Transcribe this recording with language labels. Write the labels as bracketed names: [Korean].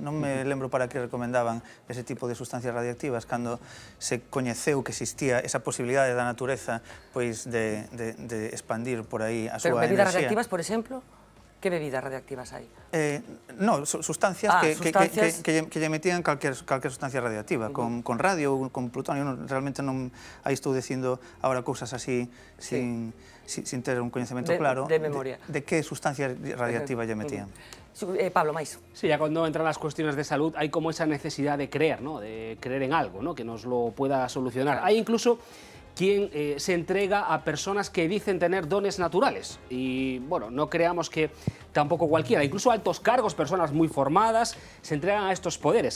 [Galician] Non me lembro para que recomendaban ese tipo de sustancias radiactivas cando se coñeceu que existía esa posibilidade da natureza pois de expandir por aí a súa enerxía. Pero bebidas radiactivas, por exemplo? Que bebidas radiactivas hai? No, sustancias que lle metían calquer sustancia radiactiva, con radio ou con plutonio. Realmente non aí estou dicindo agora cousas así sin ter un coñecemento claro de memoria. De que sustancia radiactiva lle metían. Pablo, máis. [Spanish] Sí, ya cuando entran las cuestiones de salud hay como esa necesidad de creer, ¿no? De creer en algo, ¿no? Que nos lo pueda solucionar. Hay incluso quien se entrega a personas que dicen tener dones naturales. Y bueno, no creamos que tampoco cualquiera, incluso altos cargos, personas muy formadas, se entregan a estos poderes.